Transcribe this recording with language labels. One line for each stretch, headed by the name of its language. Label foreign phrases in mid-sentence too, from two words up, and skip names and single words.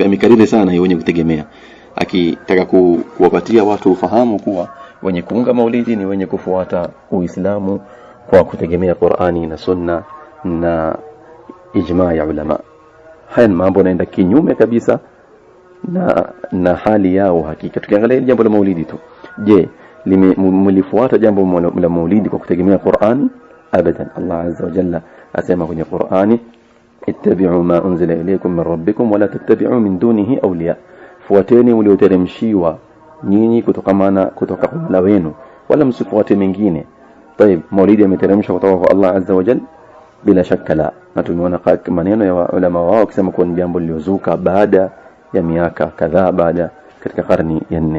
Swahili: Amekariri sana hiyo wenye kutegemea, akitaka kuwapatia watu ufahamu kuwa wenye kuunga maulidi ni wenye kufuata Uislamu kwa kutegemea Qur'ani na sunna na ijma ya ulama. Haya mambo yanaenda kinyume kabisa na hali yao hakika. Tukiangalia jambo la maulidi tu, je, mlifuata jambo la maulidi kwa kutegemea Qur'ani? Abadan. Allah
Arabic: عز وجل
Swahili: asema kwenye Qur'ani,
Arabic: اتبعوا ما أنزل إليكم من ربكم ولا تتبعوا من دونه أولياء,
Swahili: fuateni ulioteremshiwa nyinyi kutoka kwa Mola wenu, wala msifuate mengine. طيب, maulidi yameteremshwa kutoka kwa Allah
Arabic: عز وجل?
Swahili: Bila shaka la. Na tumeona maneno ya ulama wao kusema kwa jambo liliozuka baada ya miaka kadhaa, baada katika karni ya 4.